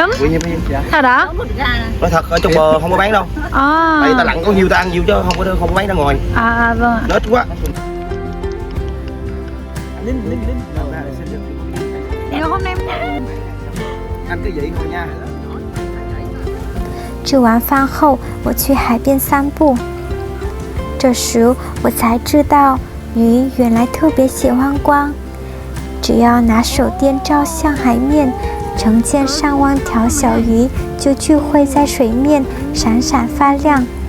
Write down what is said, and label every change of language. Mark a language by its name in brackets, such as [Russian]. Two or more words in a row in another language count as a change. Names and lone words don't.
[Vietnamese] Quý hiếm. Thật á? Nói thật ở trong bờ không có bán đâu. Tại ta lặn có nhiêu ta ăn nhiêu chứ không có bán ra ngoài. Vâng ạ. Nết quá. Nếu hôm nay Ăn cái gì thôi nha. [Chinese] 吃完饭后，我去海边散步。这时我才知道，鱼原来特别喜欢光。只要拿手电照向海面，成千上万条小鱼就聚会在水面，闪闪发亮。